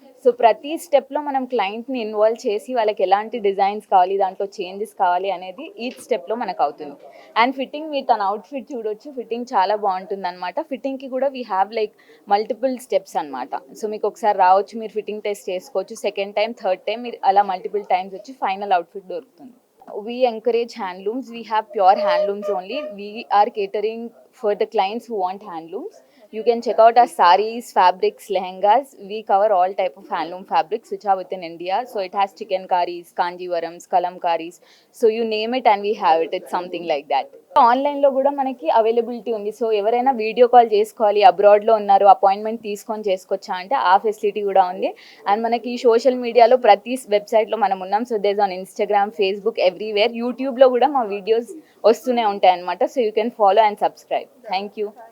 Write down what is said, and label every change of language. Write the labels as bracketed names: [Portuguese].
[Telugu] So ప్రతి స్టెప్లో మనం క్లయింట్ని ఇన్వాల్వ్ చేసి వాళ్ళకి ఎలాంటి డిజైన్స్ కావాలి, దాంట్లో చేంజెస్ కావాలి అనేది ఈచ్ స్టెప్లో మనకు అవుతుంది. అండ్ ఫిట్టింగ్, మీరు తన అవుట్ఫిట్ చూడొచ్చు, ఫిట్టింగ్ చాలా బాగుంటుంది అనమాట. ఫిట్టింగ్కి కూడా [English] we have like multiple steps [Telugu] అనమాట. సో మీకు ఒకసారి రావచ్చు, మీరు ఫిట్టింగ్ టెస్ట్ చేసుకోవచ్చు, సెకండ్ టైం, థర్డ్ టైం మీరు అలా మల్టిపుల్ టైమ్స్ వచ్చి ఫైనల్ అవుట్ఫిట్ దొరుకుతుంది. [English] We encourage handlooms. We have pure handlooms only. We are catering for the clients who want handlooms. You can check out our sarees, fabrics, lehengas. We cover all type of handloom fabrics which are within India. So it has chikankaris, kanjivarams, kalamkaris. So you name it and we have it. It's something like that. [Telugu] ఆన్లైన్లో కూడా మనకి availability ఉంది. So ఎవరైనా video call చేసుకోవాలి, అబ్రాడ్లో ఉన్నారు, appointment తీసుకొని చేసుకోవచ్చా అంటే ఆ ఫెసిలిటీ కూడా ఉంది. అండ్ మనకి సోషల్ మీడియాలో ప్రతి వెబ్సైట్లో మనం ఉన్నాం. [English] So these on Instagram, Facebook, everywhere. [Telugu] యూట్యూబ్లో కూడా మా వీడియోస్ వస్తూనే ఉంటాయి అనమాట. [English] So you can follow and subscribe. Thank you.